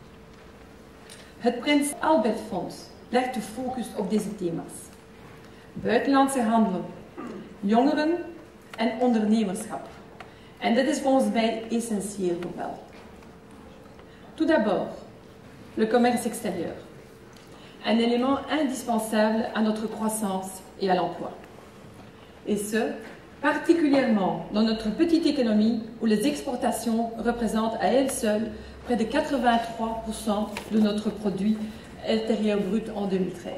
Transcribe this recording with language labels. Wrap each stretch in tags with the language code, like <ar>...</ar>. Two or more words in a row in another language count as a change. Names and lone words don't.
<nl>Het Prins Albert Fonds legt de focus op deze thema's. Buitenlandse handel, jongeren en ondernemerschap. En dit is volgens mij essentieel voor België.</nl> <fr>Tout d'abord, le commerce extérieur, un élément indispensable à notre croissance et à l'emploi. Et ce, particulièrement dans notre petite économie où les exportations représentent à elles seules près de 83% de notre produit intérieur brut en 2013.</fr>